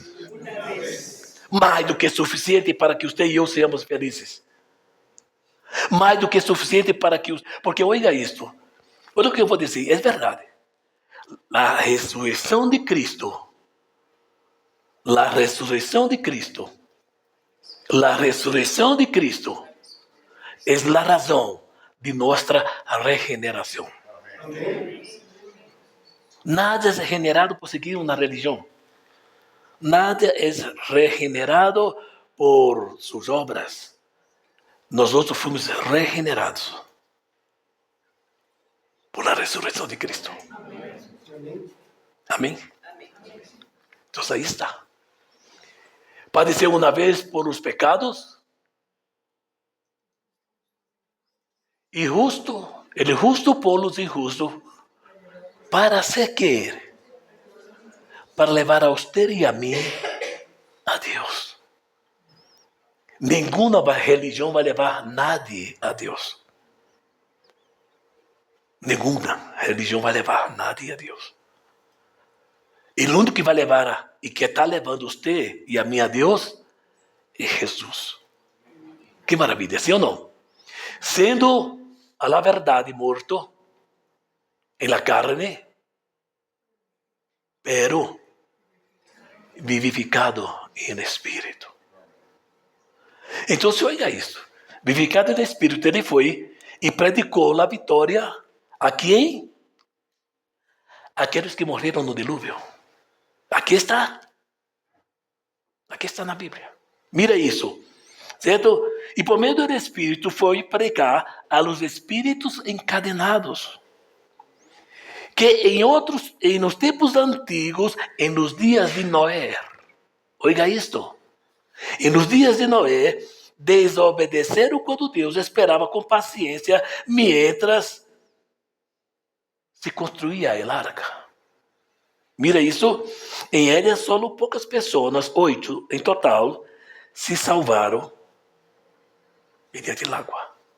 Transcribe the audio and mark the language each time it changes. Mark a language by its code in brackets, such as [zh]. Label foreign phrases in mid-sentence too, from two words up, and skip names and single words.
[pt] Mais do que suficiente para que você e eu sejamos felizes. Mais do que suficiente para que... Porque olha isto. Olha o que eu vou dizer. É verdade. A ressurreição de Cristo. A ressurreição de Cristo. [es] La resurrección de Cristo es la razón de nuestra regeneración. Nada es regenerado por seguir una religión. Nada es regenerado por sus obras. Nosotros fuimos regenerados por la resurrección de Cristo. Amén. Entonces ahí está. [pt] Padeceu uma vez por os pecados, e justo, ele justo por os injustos, [es] ¿Para hacer qué? Para levar a usted y a mí a Dios. [pt] Ninguna religião vai levar nadie a Deus. Nenhuma religião vai levar nadie a Deus. E o único que vai levar e que está levando você e a mim a Deus é Jesus. Que maravilha, sim ou não? [es] Sendo a la verdade morto en la carne, pero vivificado en espírito. [pt] Então, oiga isso. Vivificado en espírito, ele foi e predicou a vitória a quem? Aqueles que morreram no dilúvio. Aqui está. Aqui está na Bíblia. Mira isso. Certo? E por meio do Espírito foi pregar [es] a los espíritos encadenados. [pt] Que em los tempos antigos, [es] en los días de Noé, [pt] oiga isto, em los dias de Noé, desobedeceram quando Deus esperava com paciência, [es] mientras se construía [pt] a arca. Mira isso, em ela só poucas pessoas, 8 em total, se salvaram mediante a água.